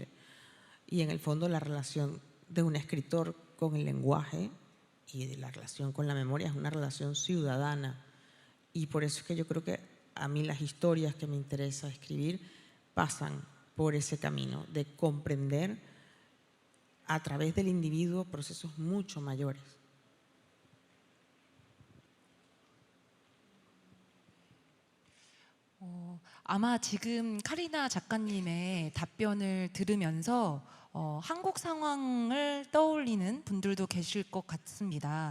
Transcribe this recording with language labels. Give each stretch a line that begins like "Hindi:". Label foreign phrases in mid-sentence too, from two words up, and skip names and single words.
Spanish: Y en el fondo la relación de un escritor con el lenguaje y de la relación con la memoria es una relación ciudadana. Y por eso es que yo creo que a mí las historias que me interesa escribir pasan por ese camino de comprender a través del individuo procesos mucho mayores.
Korean: 아마 지금 카리나 작가님의 답변을 들으면서 한국 상황을 떠올리는 분들도 계실 것 같습니다.